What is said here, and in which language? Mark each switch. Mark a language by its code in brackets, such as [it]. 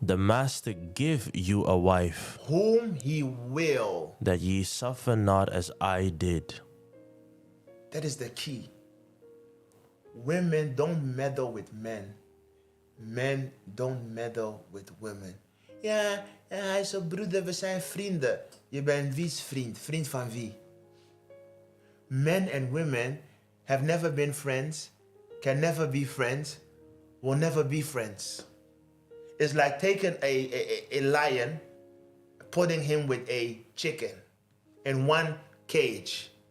[en] the master give you a wife, whom he will. that ye suffer not as I did. That is the key. Women don't meddle with men. Men don't meddle with women. [nl] Ja, hij is een broeder, we zijn vrienden. Je bent wie's vriend? Vriend van wie? [en] Men and women have never been friends, can never be friends, will never be friends. It's like taking a lion, putting him with a chicken in one cage.